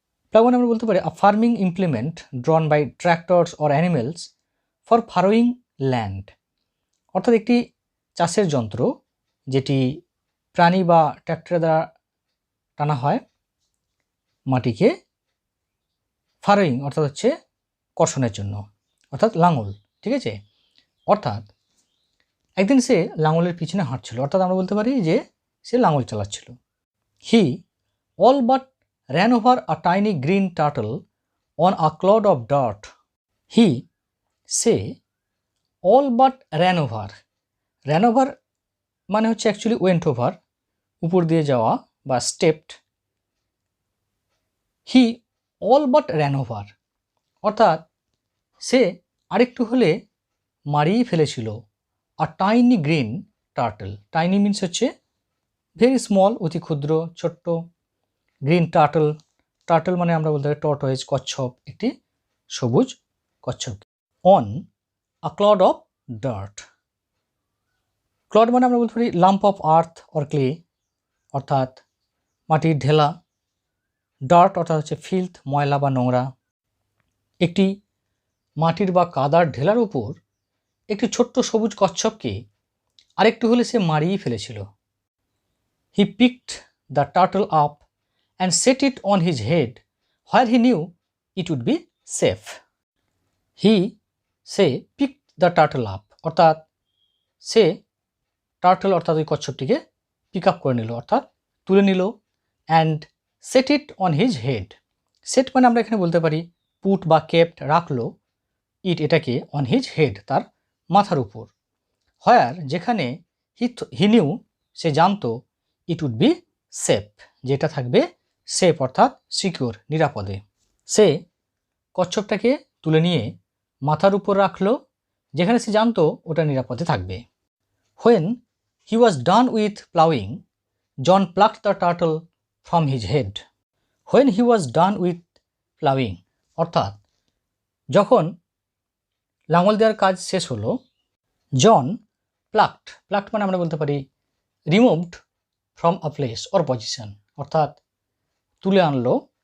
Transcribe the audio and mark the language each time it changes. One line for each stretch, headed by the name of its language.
Bangla: Plough মানে আমরা বলতে পারি
English: a farming implement drawn by tractors or animals for furrowing land,
Bangla: অর্থাৎ একটি চাষের যন্ত্র যেটি প্রাণী বা ট্র্যাক্টরের দ্বারা টানা হয় মাটিকে, ফারোয়িং অর্থাৎ হচ্ছে কর্ষণের জন্য, অর্থাৎ লাঙল, ঠিক আছে? অর্থাৎ একদিন সে লাঙলের পিছনে হাঁটছিল, অর্থাৎ আমরা বলতে পারি যে সে লাঙল চালাচ্ছিল।
English: He all but ran over a tiny green turtle on a cloud of dirt. He, সে, all but ran over.
Bangla: ran over মানে হচ্ছে অ্যাকচুয়ালি
English: went over,
Bangla: উপর দিয়ে যাওয়া বা stepped.
English: He all but ran over, অর্থাৎ
Bangla: সে আরেকটু হলে মারিয়ে ফেলেছিল
English: a tiny green turtle.
Bangla: Tiny means হচ্ছে
English: very small,
Bangla: অতি ক্ষুদ্র, ছোট্ট, গ্রিন টার্টল, টার্টল মানে আমরা বলতে পারি টর্টয়েজ, কচ্ছপ, একটি সবুজ কচ্ছপ,
English: on a clod of dirt,
Bangla: clod মানে আমরা বলতে পারি
English: lump of earth or clay,
Bangla: অর্থাৎ মাটির ঢেলা, ডার্ট অর্থাৎ হচ্ছে ফিল্থ, ময়লা বা নোংরা, একটি মাটির বা কাদার ঢেলার উপর একটি ছোট্ট সবুজ কচ্ছপকে আরেকটু হলে সে মারিয়ে ফেলেছিল।
English: He picked the turtle up and set it on his head where he knew it would be safe. He, সে picked the turtle up,
Bangla: অর্থাৎ সে টার্টল অর্থাৎ ওই কচ্ছপটিকে পিক আপ করে নিল, অর্থাৎ তুলে নিল,
English: and set it on his head.
Bangla: set মানে আমরা এখানে বলতে পারি পুট বা কেপ্ট, রাখলো, ইট এটাকে,
English: on his head
Bangla: তার মাথার উপর, where যেখানে
English: he knew
Bangla: সে জানতো,
English: it would be safe
Bangla: যেটা থাকবে সেফ অর্থাৎ সিকিউর, নিরাপদে। সে কচ্ছপটাকে তুলে নিয়ে মাথার উপর রাখলো যেখানে সে জানতো ওটা নিরাপদে থাকবে।
English: When he was done with plowing, John plucked the turtle from his head. When he was done with plowing,
Bangla: অর্থাৎ যখন লাঙল দেওয়ার কাজ শেষ হলো, জন প্লাকড মানে আমরা বলতে পারি
English: removed from a place or position,
Bangla: অর্থাৎ তুলে আনলো